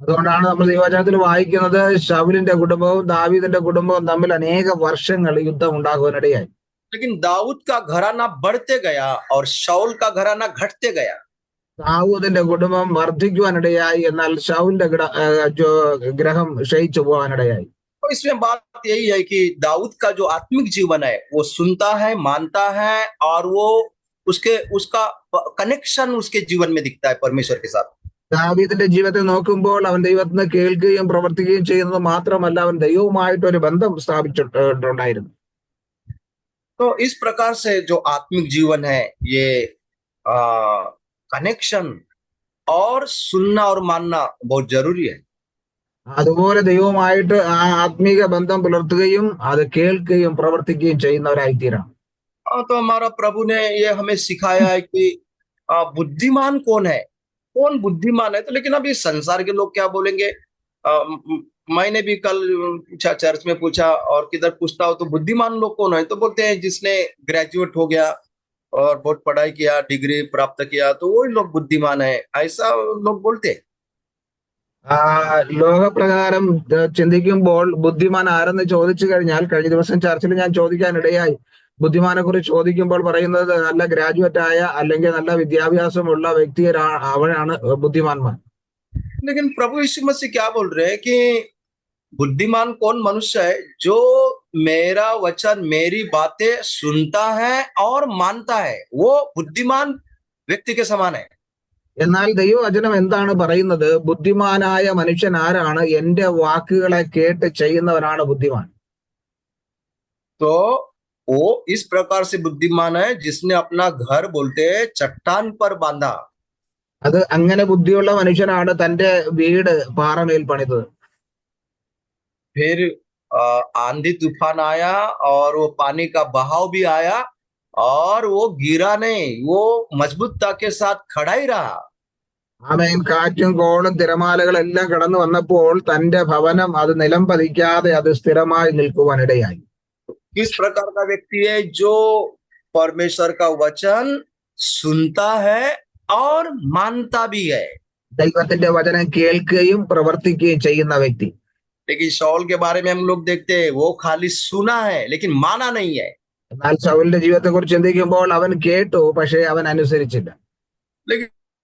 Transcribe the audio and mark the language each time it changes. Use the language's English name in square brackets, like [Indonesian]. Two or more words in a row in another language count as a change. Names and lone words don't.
[Malayalam] അതുകൊണ്ടാണ് നമ്മൾ ദൈവവചനത്തിൽ വായിക്കുന്നത് ശൗലിന്റെ കുടുംബവും ദാവീദിന്റെ കുടുംബവും തമ്മിൽ അനേക വർഷങ്ങൾ യുദ്ധം ഉണ്ടാകുവാനിടയായി. [Hindi] लेकिन दाऊद का घराना बढ़ते गया और शाऊल का घराना घटते गया। [Malayalam] ദാവൂദിന്റെ കുടുംബം വർദ്ധിക്കുവാനിടയായി, എന്നാൽ ശൗലിന്റെ ഗ്രഹം ക്ഷയിച്ചു പോകാനിടയായി. [Hindi] तो इसमें बात यही है कि दाऊद का जो आत्मिक जीवन है वो सुनता है, मानता है, और वो उसका कनेक्शन उसके जीवन में दिखता है परमेश्वर के साथ। [Malayalam] ദാവീദിന്റെ ജീവിതത്തെ നോക്കുമ്പോൾ അവൻ ദൈവത്തിന് കേൾക്കുകയും പ്രവർത്തിക്കുകയും ചെയ്യുന്നത് മാത്രമല്ല, അവൻ ദൈവവുമായിട്ട് ഒരു ബന്ധം സ്ഥാപിച്ചിട്ടുണ്ടായിരുന്നു. [Hindi] तो इस प्रकार से जो आत्मिक जीवन है ये कनेक्शन और सुनना और मानना बहुत जरूरी है। [Malayalam] അതുപോലെ ദൈവവുമായിട്ട് ആ ആത്മീക ബന്ധം പുലർത്തുകയും അത് കേൾക്കുകയും പ്രവർത്തിക്കുകയും ചെയ്യുന്നവരായി തീരാം. [Hindi] तो हमारा प्रभु ने ये हमें सिखाया है कि बुद्धिमान कौन है, कौन बुद्धिमान है। तो लेकिन अभी संसार के लोग क्या बोलेंगे, मैंने भी कल पूछा, चर्च में पूछा और किधर पूछता हो तो बुद्धिमान लोग कौन है, तो बोलते हैं जिसने ग्रेजुएट हो गया और बहुत पढ़ाई किया, डिग्री प्राप्त किया, तो वही लोग बुद्धिमान है, ऐसा लोग बोलते हैं। [Malayalam] ലോകപ്രകാരം ചിന്തിക്കുമ്പോൾ ബുദ്ധിമാൻ ആരെന്ന് ചോദിച്ചു കഴിഞ്ഞാൽ, കഴിഞ്ഞ ദിവസം ചർച്ചിൽ ഞാൻ ചോദിക്കാനിടയായി, ബുദ്ധിമാനെ കുറിച്ച് ചോദിക്കുമ്പോൾ പറയുന്നത് നല്ല ഗ്രാജുവേറ്റ് ആയ അല്ലെങ്കിൽ നല്ല വിദ്യാഭ്യാസമുള്ള അവനാണ് ബുദ്ധിമാന്മാർ. [Hindi] लेकिन प्रभु यीशु मसीह क्या बोल रहे हैं कि बुद्धिमान कौन मनुष्य है, जो मेरा वचन, मेरी बातें सुनता है और मानता है, वो बुद्धिमान व्यक्ति के समान है। [Malayalam] എന്നാൽ ദൈവവചനം എന്താണ് പറയുന്നത്? ബുദ്ധിമാനായ മനുഷ്യൻ ആരാണ്? എന്റെ വാക്കുകളെ കേട്ട് ചെയ്യുന്നവനാണ് ബുദ്ധിമാൻ. [Hindi] तो वो इस प्रकार से बुद्धिमान है जिसने अपना घर बोलते चट्टान पर बांधा। [Malayalam] അത് അങ്ങനെ ബുദ്ധിയുള്ള മനുഷ്യനാണ് തന്റെ വീട് പാറമേൽ പണിതത്. [Hindi] फिर आंधी तूफान आया और वो पानी का बहाव भी आया और वो गिरा नहीं, वो मजबूतता के साथ खड़ा ही रहा। [Malayalam] ആമേൻ. കാറ്റും കോളും തിരമാലകളെല്ലാം കടന്നു വന്നപ്പോൾ തന്റെ ഭവനം അത് നിലം പതിക്കാതെ അത് സ്ഥിരമായി നിൽക്കുവാനിടയായി. [Hindi] किस प्रकार का व्यक्ति है जो परमेश्वर का वचन सुनता है और मानता भी है। [Malayalam] ദൈവത്തിന്റെ വചനം കേൾക്കുകയും പ്രവർത്തിക്കുകയും ചെയ്യുന്ന വ്യക്തി. [Hindi] लेकिन शाऊल के बारे में हम लोग देखते हैं वो खाली सुना है लेकिन माना नहीं है। [Malayalam] എന്നാൽ ശൗലിന്റെ ജീവിതത്തെ കുറിച്ച് ചിന്തിക്കുമ്പോൾ അവൻ കേട്ടു, പക്ഷേ അവൻ അനുസരിച്ചില്ല. [Hindi] लेकिन